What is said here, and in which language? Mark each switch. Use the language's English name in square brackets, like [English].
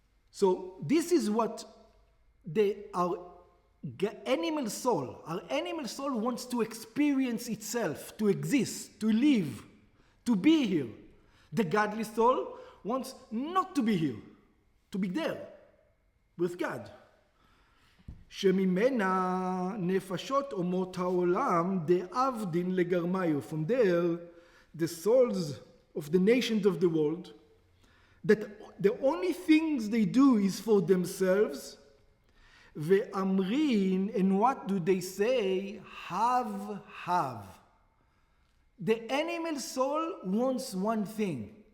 [English] So this is what our animal soul wants to experience itself, to exist, to live, to be here. The godly soul wants not to be here, to be there with God. [Hebrew] שממנה נפשות אומות העולם דאבדין לגרמיו. [English] From there, the souls of the nations of the world, that the only things they do is for themselves, ve'amrin, and what do they say? Have. The animal soul wants one thing.